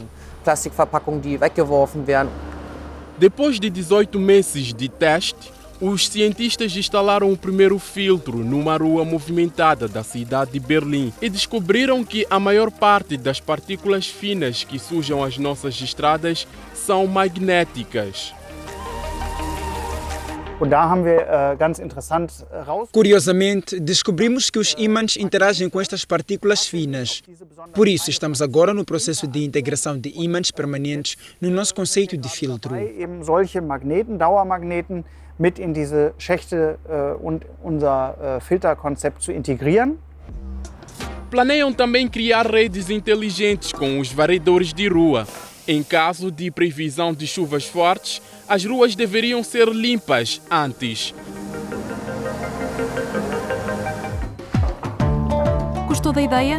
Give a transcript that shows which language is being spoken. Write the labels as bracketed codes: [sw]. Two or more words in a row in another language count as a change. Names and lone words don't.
[pt] Depois de 18 meses de teste, Os cientistas instalaram o primeiro filtro numa rua movimentada da cidade de Berlim e descobriram que a maior parte das partículas finas que sujam as nossas estradas são magnéticas. Curiosamente, descobrimos que os ímãs interagem com estas partículas finas. Por isso, estamos agora no processo de integração de ímãs permanentes no nosso conceito de filtro. [de] Mit in diese Schächte und unser Filterkonzept zu integrieren. [pt] Planeiam também criar redes inteligentes com os varredores de rua. Em caso de previsão de chuvas fortes, as ruas deveriam ser limpas antes. Gostou da ideia?